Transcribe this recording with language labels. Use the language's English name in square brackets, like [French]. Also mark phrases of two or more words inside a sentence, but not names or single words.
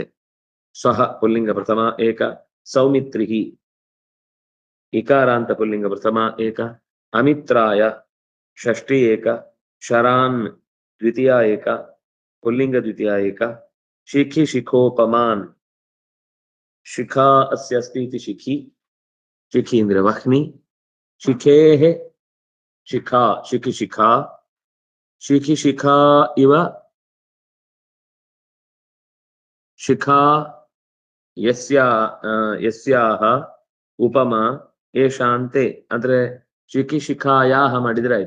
[Sanskrit] ಸಹ ಪುಲ್ಲಿಂಗ ಪ್ರಥಮ ಏಕ, ಸೌಮಿತ್ರಿಹಿ ಇಕಾರಾಂತ ಪುಲ್ಲಿಂಗ ಪ್ರಥಮ ಏಕ, ಅಮಿತ್ರಾಯ ಷಷ್ಠಿ ಏಕ, ಶರಾನ್ ದ್ವಿತೀಯ ಏಕ, ಪುಲ್ಲಿಂಗ ದ್ವಿತೀಯ ಏಕ, ಶಿಖಿ ಶಿಖೋಪಮಾನ್, ಶಿಖಾ ಅಸ್ಯ ಅಸ್ತಿ ಇತಿ ಶಿಖಿ, ಶಿಖಿ ಅಂದ್ರೆ ವಹ್ನಿ, ಶಿಖೇಃ ಶಿಖಾ, ಶಿಖಿ ಶಿಖಾ, ಶಿಖಿ ಶಿಖಾ ಇವ ಶಿಖಾ ಯಸ್ಯಾಹ ಉಪಮಾ ಏಷಾಂತೆ, ಅಂದ್ರೆ ಶಿಖಿ ಶಿಖಾಯಾಹ [Kannada] ಮಾಡಿದ್ರೆ ಆಯ್ತು.